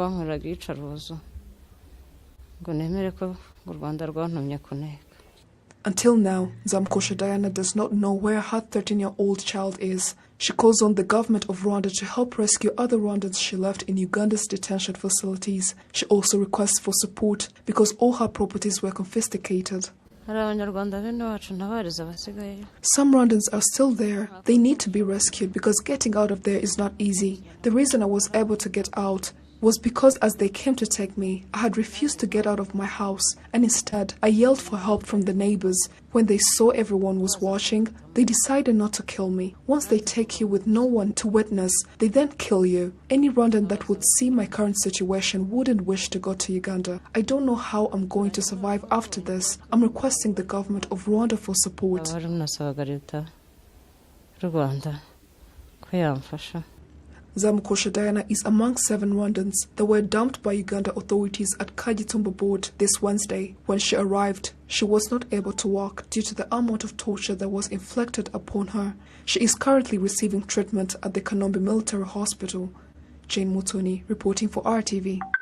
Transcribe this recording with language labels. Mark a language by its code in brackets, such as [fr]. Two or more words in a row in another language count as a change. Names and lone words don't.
[en] Until now, Nzamukosha Diana does not know where her 13-year-old child is. She calls on the government of Rwanda to help rescue other Rwandans she left in Uganda's detention facilities. She also requests for support because all her properties were confiscated. [rw] hari abanyarwanda bene wacu ntabariza basigaye. [en] Some Rwandans are still there. They need to be rescued because getting out of there is not easy. The reason I was able to get out was because as they came to take me, I had refused to get out of my house, and instead I yelled for help from the neighbors. When they saw everyone was watching, they decided not to kill me. Once they take you with no one to witness, they then kill you. Any Rwandan that would see my current situation wouldn't wish to go to Uganda. I don't know how I'm going to survive after this. I'm requesting the government of Rwanda for support. [rw] Abari munasabaga leta y'u Rwanda ko yamfasha. [en] Zamukosha Diana is among 7 Rwandans that were dumped by Uganda authorities at Kagitumba Board this Wednesday. When she arrived, she was not able to walk due to the amount of torture that was inflicted upon her. She is currently receiving treatment at the Kanombe Military Hospital. Jane Mutoni reporting for RTV.